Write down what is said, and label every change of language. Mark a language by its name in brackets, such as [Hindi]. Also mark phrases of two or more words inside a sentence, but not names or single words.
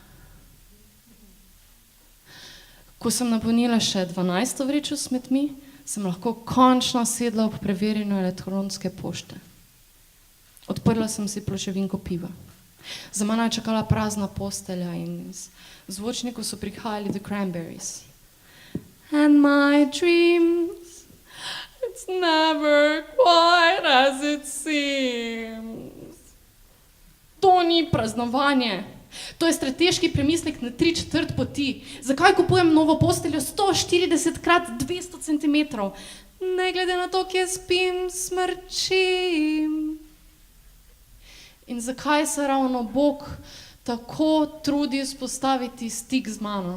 [Slovenian] Ko sem napolnila še 12. vrečo s smetmi, sem lahko končno sedla ob preverjanju elektronske pošte. Odprla sem si pločevinko piva. Za mano je čakala prazna postelja in iz zvočnikov so prihajali The Cranberries. [English] And my dreams, it's never quite as it seems. [Slovenian] To ni praznovanje. To je strateški premislek na 3/4 poti. Zakaj kupujem novo posteljo 140x200 cm? Ne glede na to, kje spim, smrčim. In zakaj se ravno Bog tako trudi vzpostaviti stik z mano?